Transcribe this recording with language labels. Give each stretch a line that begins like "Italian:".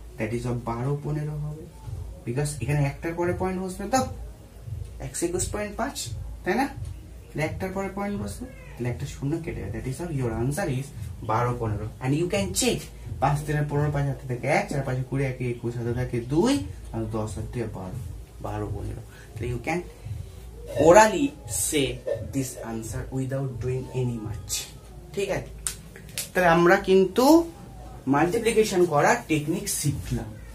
Bangla: That is 12-15 হবে. Because এখানে একটার পরে পয়েন্ট বসবে তো 121.5, তাই না? একটার পরে পয়েন্ট বসবে, তাহলে একটা শূন্য কেটে যাবে.
English: That is your answer is 12-15. And you can check
Bangla: 5 3 15 5 হাতে থেকে 1 4 5 20 1 21 হাতে থেকে 2 আর 10 হাতে থেকে 12-15.
English: তাহলে you can orally say this answer without doing any much.
Bangla: ঠিক আছে? তাহলে আমরা কিন্তু মাল্টিপ্লিকেশন করার টেকনিক শিখলাম.